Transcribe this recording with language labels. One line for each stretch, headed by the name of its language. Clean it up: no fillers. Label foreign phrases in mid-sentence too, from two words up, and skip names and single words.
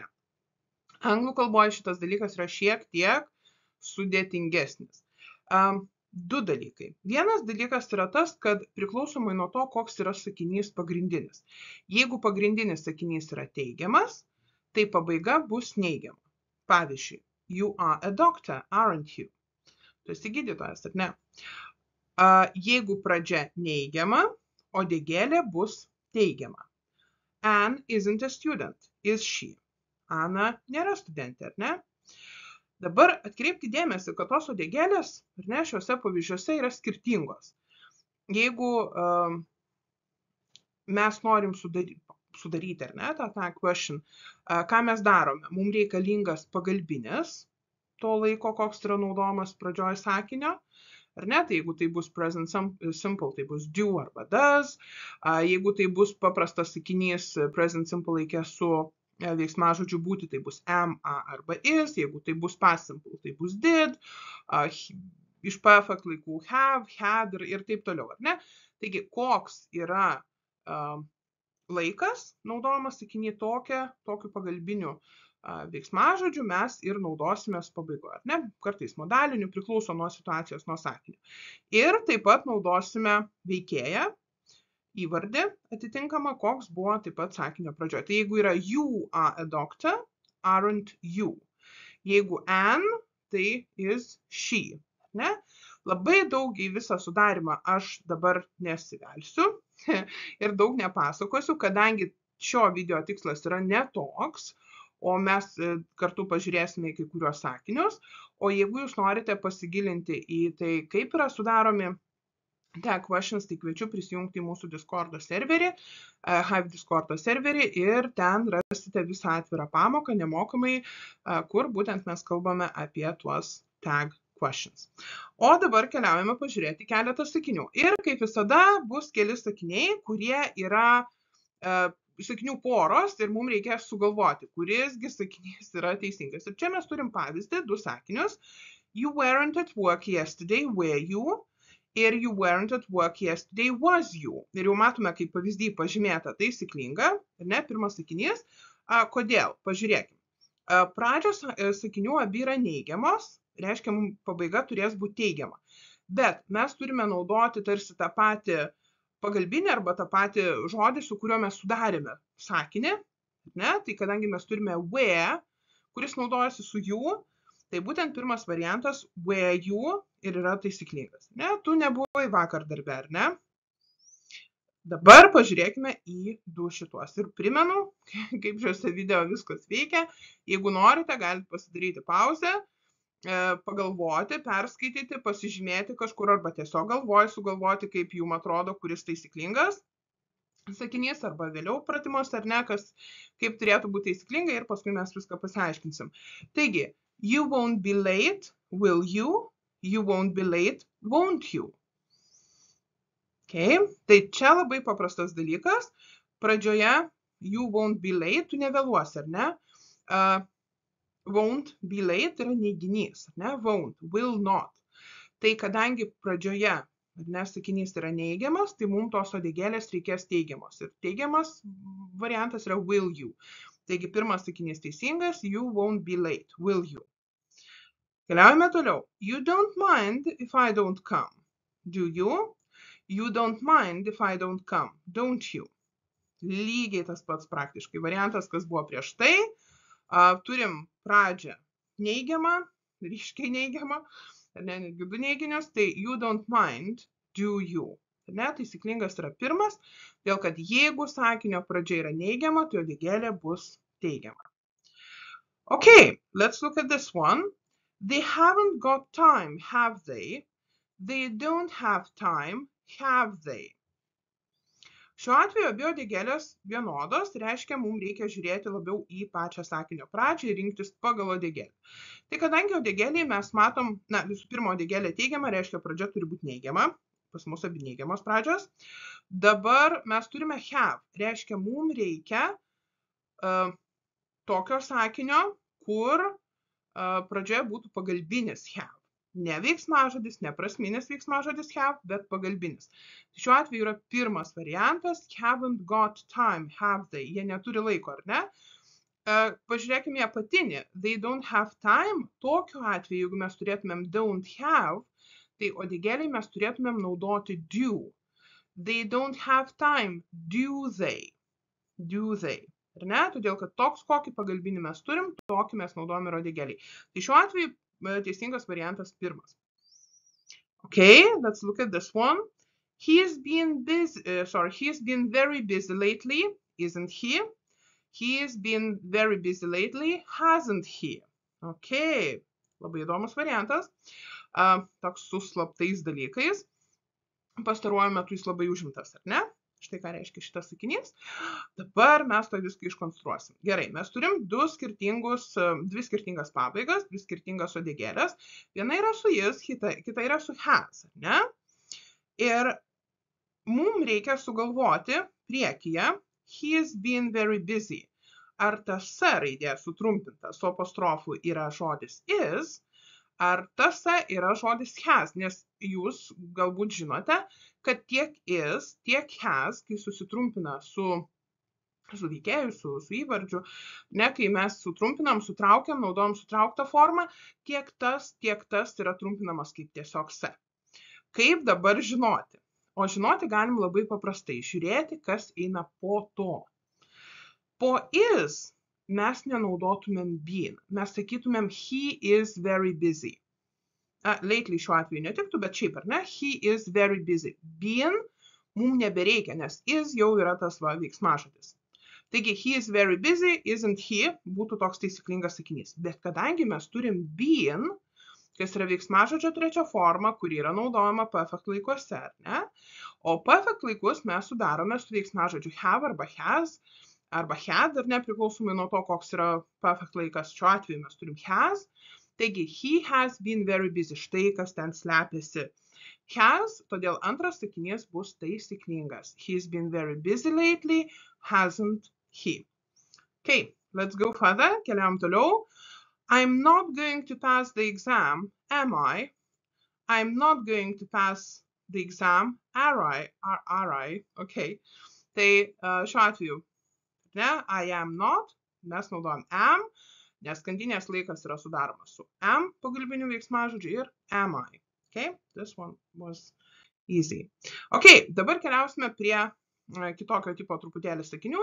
Lithuanian: Anglų kalboje šitas dalykas yra šiek tiek sudėtingesnis. 2 dalykai. Vienas dalykas yra tas, kad priklausomai nuo to, koks yra sakinys pagrindinis. Jeigu pagrindinis sakinys yra teigiamas, tai pabaiga bus neigiama. Pavyzdžiui,
English: you are a doctor, aren't you?
Lithuanian: Tu esi gydytojas, ar ne? Jeigu pradžia neigiama, uodegėlė bus teigiama.
English: Anne isn't a student, is she?
Lithuanian: Ana nėra studentė, ar ne? Dabar atkreipkite dėmesį, kad tos uodegėlės, ar ne, šiuose pavyzdžiuose yra skirtingos. Jeigu mes norim sudaryti, ar ne, tą
English: tag question,
Lithuanian: ką mes darome? Mums reikalingas pagalbinis to laiko, koks yra naudojamas pradžioj sakinio, ar ne? Tai jeigu tai bus
English: present simple,
Lithuanian: tai bus do arba does. Jeigu tai bus paprastas sakinys
English: present simple
Lithuanian: laike su veiksmažodžiu būti, tai bus am, arba is. Jeigu tai bus
English: past simple,
Lithuanian: tai bus did. Iš perfect laikų have, had ir taip toliau, ar ne? Taigi, koks yra laikas naudojamas sakiny tokiu pagalbiniu veiksmažodžiu mes ir naudosime pabaigoje, ar ne? Kartais modaliniu, priklauso nuo situacijos, nuo sakinio. Ir taip pat naudosime veikėją, įvardį atitinkamą, koks buvo taip pat sakinio pradžioje. Tai jeigu yra
English: you are a doctor, aren't you.
Lithuanian: Jeigu Anne, tai
English: is she.
Lithuanian: Ne? Labai daug į visą sudarimą aš dabar nesivelsiu ir daug nepasakosiu, kadangi šio video tikslas yra netoks, o mes kartu pažiūrėsime į kai kuriuos sakinius. O jeigu jūs norite pasigilinti į tai, kaip yra sudaromi
English: tag questions,
Lithuanian: tai kviečiu prisijungti į mūsų Discordo serverį, Hive Discordo serverį ir ten rasite visą atvirą pamoką nemokamai, kur būtent mes kalbame apie tuos
English: tag questions.
Lithuanian: O dabar keliaujame pažiūrėti keletą sakinių. Ir kaip visada bus keli sakiniai, kurie yra sakinių poros ir mums reikės sugalvoti, kurisgi sakinys yra teisingas. Ir čia mes turim pavyzdį, 2 sakinius.
English: You weren't at work yesterday, were you? Ir you weren't at work yesterday, was you?
Lithuanian: Ir jau matome, kaip pavyzdį pažymėta taisyklinga, ar ne, pirmas sakinys. Kodėl? Pažiūrėkime. Pradžios sakinių abi yra neigiamos, reiškia, mums pabaiga turės būti teigiama. Bet mes turime naudoti tarsi tą patį pagalbinį arba tą patį žodį, su kuriuo mes sudarėme sakinį, ne? Tai kadangi mes turime where, kuris naudojasi su you, tai būtent pirmas variantas
English: where you
Lithuanian: ir yra taisyklingas. Ne? Tu nebuvai vakar darbe, ar ne? Dabar pažiūrėkime į du šituos. Ir primenu, kaip šiuose video viskas veikia. Jeigu norite, galite pasidaryti pauzę, pagalvoti, perskaityti, pasižymėti kažkur arba tiesiog sugalvoti, kaip jums atrodo, kuris taisyklingas sakinys, arba vėliau pratimuose, ar ne, kaip turėtų būti taisyklinga ir paskui mes viską pasiaiškinsim. Taigi,
English: you won't be late, will you? You won't be late, won't you? Okay.
Lithuanian: Tai čia labai paprastas dalykas.
English: Pradžioje you won't be late,
Lithuanian: tu nevėluosi, ar ne?
English: Won't be late
Lithuanian: yra neiginys, ar ne?
English: Won't, will not.
Lithuanian: Tai kadangi pradžioje, ar ne, sakinys yra neigiamas, tai mums tos uodegėlės reikės teigiamos. Ir teigiamas variantas yra
English: will you.
Lithuanian: Taigi pirmas sakinys teisingas,
English: you won't be late, will you.
Lithuanian: Keliaujame toliau.
English: You don't mind if I don't come. Do you? You don't mind if I don't come, don't you?
Lithuanian: Lygiai tas pats praktiškai variantas, kas buvo prieš tai. Turim pradžią neigiamą, ryškiai neigiamą, ne, netgi du neiginius, tai
English: you don't mind, do you?
Lithuanian: Ne, taisyklingas yra pirmas, dėl kad jeigu sakinio pradžia yra neigiama, tai uodegėlė bus teigiama.
English: Okay, let's look at this one. They haven't got time, have they? They don't have time, have they?
Lithuanian: Šiuo atveju abi uodegėlės vienodos, reiškia, mums reikia žiūrėti labiau į pačią sakinio pradžią ir rinktis pagal uodegėlę. Tai kadangi uodegėlėje mes matom, na, visų pirma, uodegėlė teigiama, reiškia, pradžia turi būti neigiama, pas mus abi neigiamos pradžios. Dabar mes turime have, reiškia, mums reikia tokio sakinio, kur pradžioje būtų pagalbinis have. Ne veiksmažodis, ne prasminis veiksmažodis have, bet pagalbinis. Šiuo atveju yra pirmas variantas,
English: haven't got time, have they.
Lithuanian: Jie neturi laiko, ar ne? Pažiūrėkime apatinį,
English: they don't have time.
Lithuanian: Tokiu atveju, jeigu mes turėtumėm
English: don't have,
Lithuanian: tai uodegėlėje mes turėtumėm naudoti do.
English: They don't have time, do they. Do they.
Lithuanian: Ar ne? Todėl, kad toks, kokį pagalbinį mes turim, tokį mes naudojame uodegėlėje. Tai šiuo atveju teisingas variantas pirmas.
English: Okay, let's look at this one. He has been very busy lately, isn't he? He has been very busy lately, hasn't he?
Lithuanian: Okay, labai įdomus variantas. Toks su slaptais dalykais. Pastaruoju metu jis labai užimtas, ar ne? Štai ką reiškia šitas sakinys. Dabar mes to viską iškonstruosim. Gerai, mes turim dvi skirtingas pabaigas, dvi skirtingas uodegėlės. Viena yra su jis, kita yra su has, ne? Ir mums reikia sugalvoti priekyje
English: he has been very busy.
Lithuanian: Ar ta s raidė sutrumpinta su apostrofu yra žodis is, ar tas yra žodis has, nes jūs galbūt žinote, kad tiek is, tiek has, kai susitrumpina su veikėju, su įvardžiu, ne, kai mes sutrumpinam, sutraukiam, naudojam sutrauktą formą, tiek tas yra trumpinamas kaip tiesiog s. Kaip dabar žinoti? O žinoti galim labai paprastai, žiūrėti, kas eina po to. Po is mes nenaudotumėm been, mes sakytumėm
English: he is very busy.
Lithuanian: Lately šiuo atveju netiktų, bet šiaip, ar ne? He is very busy. Been mums nebereikia, nes is jau yra tas veiksmažodis. Taigi, he is very busy, isn't he, būtų toks taisyklingas sakinys. Bet kadangi mes turim been, kas yra veiksmažodžio trečia forma, kuri yra naudojama perfect laikuose, ar ne? O perfect laikus mes sudarome su veiksmažodžiu have arba has, arba had, ar nepriklausomai nuo to, koks yra perfect laikas. Šiuo atveju mes turim has.
English: Taigi, he has been very busy.
Lithuanian: Štai, kas ten slepiasi. Has, todėl antras sakinys bus taisyklingas.
English: He's been very busy lately, hasn't he? Okay, let's go further.
Lithuanian: Keliam toliau.
English: I'm not going to pass the exam, am I? I'm not going to pass the exam, are I?
Lithuanian: Okay. Tai šiuo atveju, ne,
English: I am not,
Lithuanian: mes naudojam am. nes skandinės laikas yra sudaromas su am pagalbiniu veiksmažodžiu ir
English: am I. Okay? This one was easy.
Lithuanian: Okay, dabar keliausime prie kitokio tipo truputėlį sakinių.